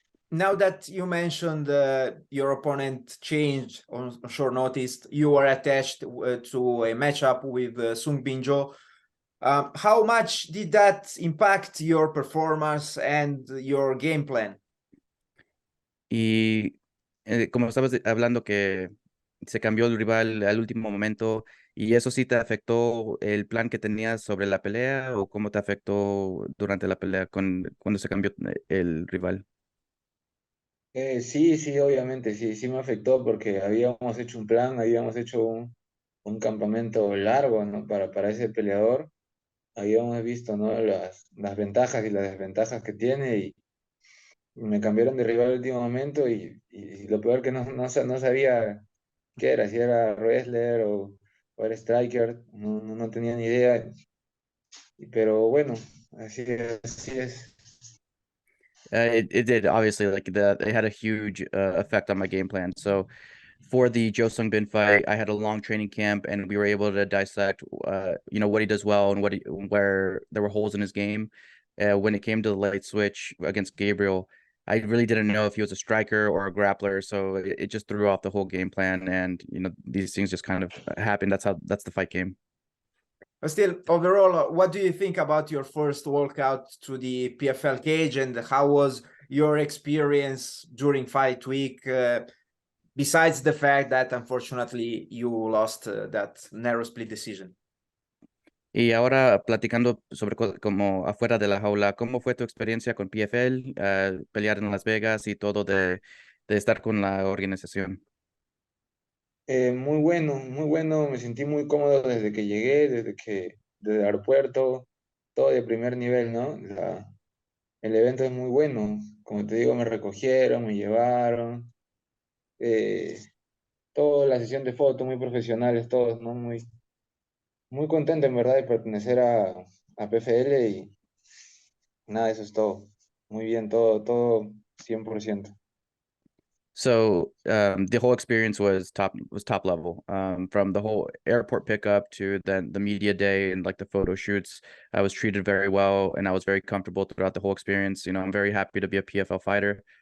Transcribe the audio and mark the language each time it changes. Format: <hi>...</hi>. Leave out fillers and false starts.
<en>Now that you mentioned your opponent changed on short notice, you were attached to a matchup with Sung Bin Jo. How much did that impact your performance and your game plan?</en> <es>Y como estabas hablando que se cambió el rival al último momento, ¿y eso sí te afectó el plan que tenías sobre la pelea o cómo te afectó durante la pelea cuando se cambió el rival? Sí, obviamente, sí me afectó porque habíamos hecho un plan, habíamos hecho un campamento largo, ¿no? Para ese peleador, habíamos visto, ¿no? Las ventajas y las desventajas que tiene y me cambiaron de rival al último momento y lo peor que no sabía qué era, si era wrestler o era striker, no tenía ni idea, pero bueno, así es.</es> <en>It did obviously like that. It had a huge effect on my game plan. So for the Jo Sung Bin fight, I had a long training camp, and we were able to dissect, you know, what he does well and where there were holes in his game. When it came to the late switch against Gabriel, I really didn't know if he was a striker or a grappler, so it just threw off the whole game plan. And you know, these things just kind of happen. That's the fight game. But still, overall, what do you think about your first walkout to the PFL cage, and how was your experience during fight week? Besides the fact that unfortunately you lost that narrow split decision.</en> <es>Y ahora platicando sobre como afuera de la jaula, ¿cómo fue tu experiencia con PFL, pelear en Las Vegas y todo de estar con la organización? Muy bueno, me sentí muy cómodo desde que llegué, desde el aeropuerto, todo de primer nivel, ¿no? El evento es muy bueno, como te digo, me recogieron, me llevaron, eh, toda la sesión de fotos muy profesionales, todos, ¿no? Muy contento en verdad de pertenecer a PFL y nada, eso es todo. Muy bien, todo 100%.</es> <en>So the whole experience was top level. From the whole airport pickup to then the media day and like the photo shoots, I was treated very well and I was very comfortable throughout the whole experience. You know, I'm very happy to be a PFL fighter.</en>